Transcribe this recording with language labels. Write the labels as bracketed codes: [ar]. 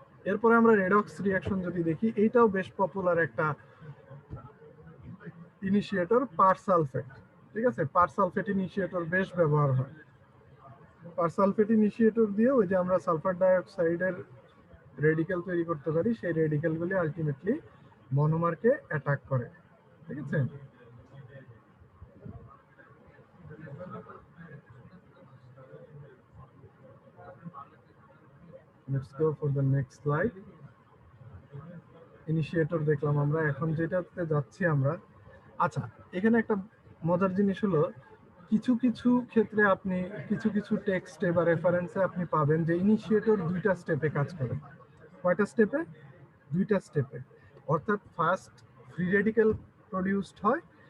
[bn] এরপরে আমরা redox reaction যদি দেখি, এইটাও বেশ পপুলার একটা ইনিশিয়েটর, পারসালফেট। ঠিক আছে, পারসালফেট ইনিশিয়েটর বেশ ব্যবহার হয়। পারসালফেট ইনিশিয়েটর দিয়ে ওই যে আমরা সালফার ডাইঅক্সাইডের রেডিক্যাল তৈরি করতে পারি, সেই রেডিক্যালগুলি আলটিমেটলি মনোমারকে অ্যাটাক করে। [en] ঠিক আছে, let's go for the next slide. [bn] Initiator দেখলাম আমরা, এখন যেটাতে যাচ্ছি আমরা। আচ্ছা, এখানে একটা মজার জিনিস হলো, কিছু কিছু ক্ষেত্রে আপনি কিছু টেক্সটে বা রেফারেন্সে আপনি পাবেন যে ইনিশিয়েটর দুইটা স্টেপে কাজ করে। কয়টা স্টেপে? দুইটা স্টেপে। অর্থাৎ ফার্স্ট ফ্রি রেডিক্যাল প্রডিউসড হয়,